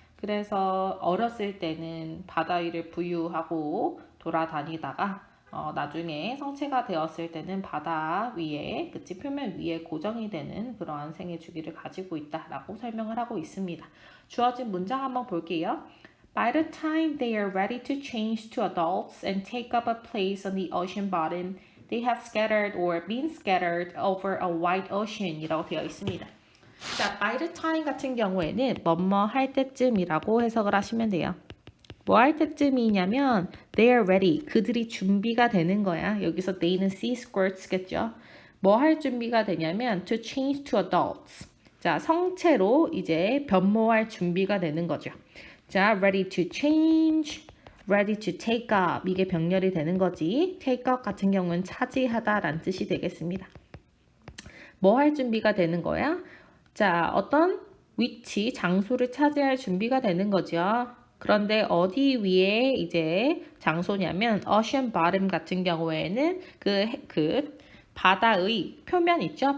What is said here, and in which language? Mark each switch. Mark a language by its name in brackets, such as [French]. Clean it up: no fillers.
[Korean] 그래서 어렸을 때는 바다 위를 부유하고 돌아다니다가 나중에 성체가 되었을 때는 바다 위에, 그치, 표면 위에 고정이 되는 그러한 생애 주기를 가지고 있다라고 설명을 하고 있습니다. 주어진 문장 한번 볼게요. [English] By the time they are ready to change to adults and take up a place on the ocean bottom, they have scattered or been scattered over a wide ocean [Korean] 이라고 되어 있습니다. 자, by the time 같은 경우에는 뭐뭐 할 때쯤이라고 해석을 하시면 돼요. 뭐 할 때쯤이냐면 [English] they are ready, [Korean] 그들이 준비가 되는 거야. 여기서 they는 sea squirts겠죠. 뭐 할 준비가 되냐면 [English] to change to adults, [Korean] 자, 성체로 이제 변모할 준비가 되는 거죠. 자, ready to change, ready to take up 이게 병렬이 되는 거지. take up 같은 경우는 차지하다 라는 뜻이 되겠습니다. 뭐 할 준비가 되는 거야? 자, 어떤 위치, 장소를 차지할 준비가 되는 거죠. 그런데 어디 위에 이제 장소냐면 ocean bottom 같은 경우에는 그 바다의 표면 있죠?